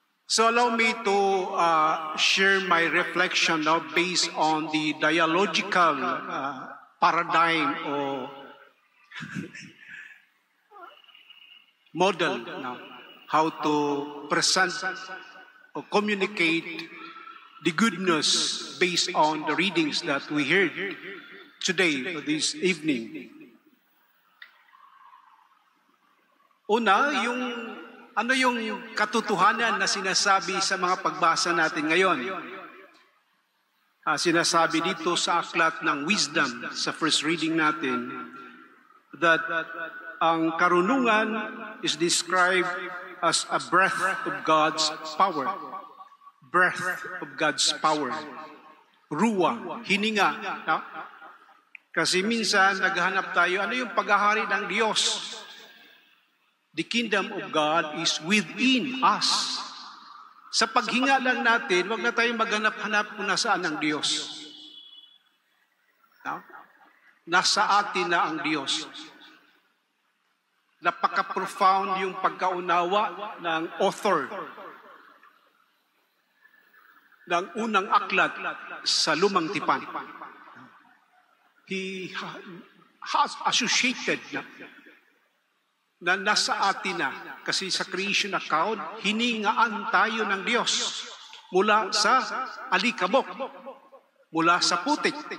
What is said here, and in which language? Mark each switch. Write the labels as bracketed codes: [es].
[en] So allow me to share my reflection now based on the dialogical paradigm or model now, how to present or communicate the good news based on the readings that we heard today, this evening. [tl] Una, ano yung katotohanan na sinasabi sa mga pagbasa natin ngayon? Sinasabi dito sa aklat ng Wisdom, sa [en] first reading [tl] natin, [en] that [tl] ang karunungan [en] is described as a breath of God's power. Breath of God's power. Ruwa, [tl] hininga. [en] No? [tl] Kasi minsan naghahanap tayo, ano yung paghahari ng Diyos? [en] The kingdom of God is within us. [tl] Sa paghinga lang natin, wag na tayong maghanap-hanap kung nasaan ang Diyos. No? Nasa atin na ang Diyos. Napaka-profound yung pagkaunawa ng author ng unang aklat sa Lumang Tipan. [en] He has associated [tl] na nasa atin na. Kasi sa creation account, hiningaan tayo ng Diyos mula sa alikabok, mula sa putik.